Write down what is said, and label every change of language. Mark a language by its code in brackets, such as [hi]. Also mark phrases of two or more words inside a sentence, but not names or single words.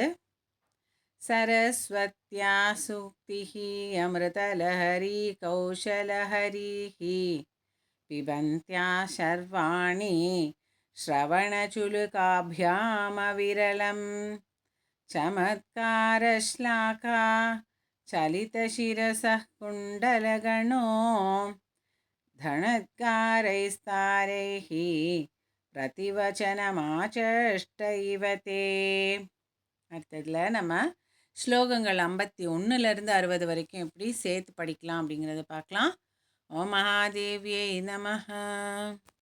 [sa] सरस्वत्या सूक्तिः अमृतलहरी कौशलहरीः पिबन्त्या शर्वाणि श्रवणचुलुकाभ्यामविरलं चमत्कारश्लाका चलितशिरसः कुण्डलगणो धनद्गारैस्तारैः प्रतिवचनमाचष्ट इव ते. [ta] அடுத்ததில் நம்ம ஸ்லோகங்கள் 51லேருந்து 60 வரைக்கும் எப்படி சேர்த்து படிக்கலாம் அப்படிங்கிறத பார்க்கலாம். [sa] ॐ महादेव्यै नमः.